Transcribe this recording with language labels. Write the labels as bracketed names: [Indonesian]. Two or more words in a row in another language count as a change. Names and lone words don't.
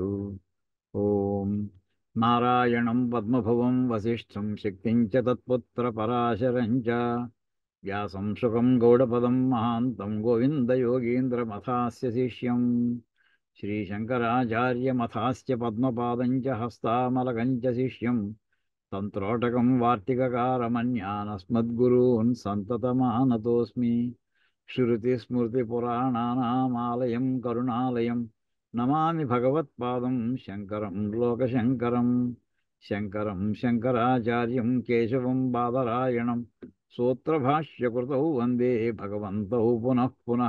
[Sanskrit] ఓం నారాయణం పద్మభువం వసిష్ఠం శక్తిం చ తత్పుత్రపరాశరం చ వ్యాసం శుకం గౌడపదం మహాంతం గోవిందయోగీంద్రమథాస్య శిష్యం శ్రీశంకరాచార్యమథాస్య పద్మపాదం చ హస్తామలకం చ శిష్యం తంత్రోటకం వార్తికకారమన్యానస్మద్గురూన్ సంతతమానతోస్మి. श्रुतिस्मृतिपुराणानामालयं करुणालयं नमामि भगवत्पादं शङ्करं लोकशङ्करं. शङ्करं शङ्कराचार्यं केशवं बादरायणं सूत्रभाष्यकृतौ वन्दे भगवन्तौ पुनः पुनः.